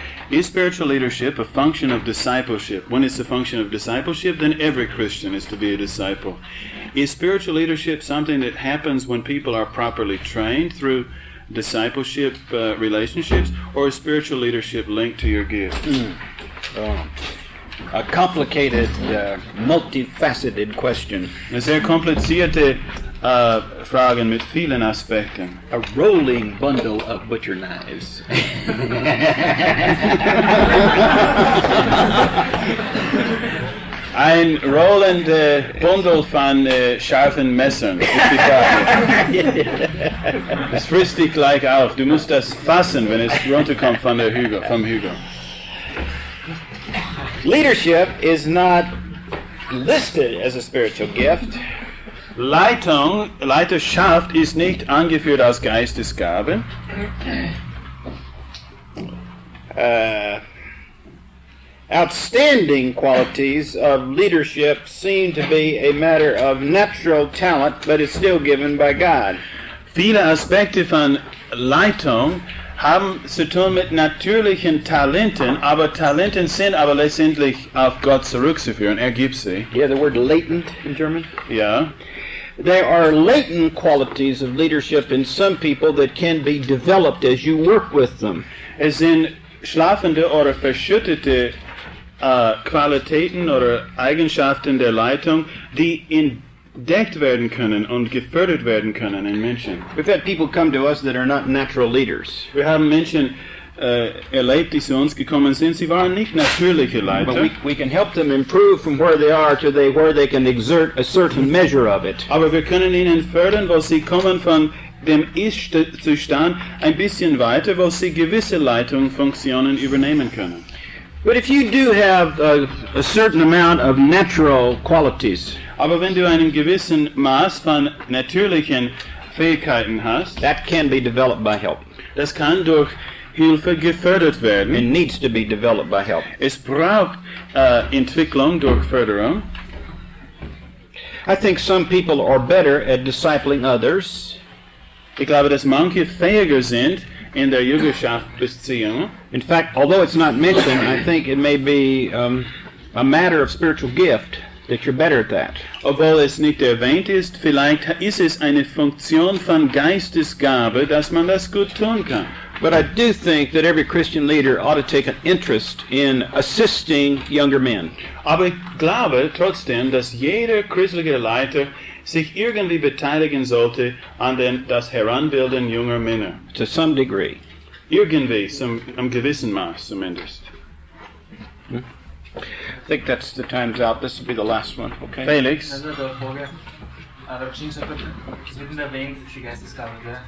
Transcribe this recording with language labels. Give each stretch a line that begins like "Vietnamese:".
English: Is spiritual leadership a function of discipleship? When it's a function of discipleship, then every Christian is to be a disciple. Is spiritual leadership something that happens when people are properly trained through discipleship relationships, or is spiritual leadership linked to your gift? a complicated, multifaceted question.
German: Eine sehr komplizierte Fragen mit vielen Aspekten.
English: A rolling bundle of butcher knives.
German: Ein rollender Bundel von scharfen Messern. Ist die Frage. Es frisst dich gleich auf. Du musst das fassen, wenn es runterkommt vom Hügel.
English: Leadership is not listed as a spiritual gift.
German: Leiterschaft ist nicht angeführt als Geistesgabe.
English: Outstanding qualities of leadership seem to be a matter of natural talent, but it's still given by God.
German: Viele Aspekte von Leitung haben zu tun mit natürlichen Talenten, aber Talenten sind aber letztendlich auf Gott zurückzuführen. Er gibt sie.
English: You have the word latent in German?
German: Ja.
English: There are latent qualities of leadership in some people that can be developed as you work with them.
German: Es sind schlafende oder verschüttete Qualitäten oder Eigenschaften der Leitung, die entdeckt werden können und gefördert werden können in Menschen.
English: We've had people come to us that are not natural leaders.
German: Wir haben Menschen erlebt, die zu uns gekommen sind. Sie waren nicht natürliche Leiter.
English: But we can help them improve from where they are to where they can exert a certain measure of it.
German: Aber wir können ihnen fördern, wo sie kommen von dem Ist-Zustand ein bisschen weiter, wo sie gewisse Leitungsfunktionen übernehmen können.
English: But if you do have a certain amount of natural qualities,
German: aber wenn du einen gewissen Maß von natürlichen Fähigkeiten hast,
English: that can be developed by help.
German: Das kann durch Hilfe gefördert werden.
English: It needs to be developed by help.
German: Es braucht Entwicklung durch Förderung.
English: I think some people are better at discipling others.
German: Ich glaube, dass manche fähiger sind in der Jüngerschaftsbeziehung.
English: In fact, although it's not mentioned, I think it may be a matter of spiritual gift that you're better at that.
German: Obwohl es nicht erwähnt ist, vielleicht ist es eine Funktion von Geistesgabe, dass man das gut tun kann.
English: But I do think that every Christian leader ought to take an interest in assisting younger men.
German: Aber ich glaube trotzdem, dass jeder christliche Leiter sich irgendwie beteiligen sollte an das Heranbilden junger Männer.
English: To some degree.
German: Irgendwie, am gewissen Maß zumindest.
English: I think that's the time's out. This will be the last one. Okay. Felix.
German: Also eine Frage. Da gesagt, es wird erwähnt, die Geistesgabe, gell?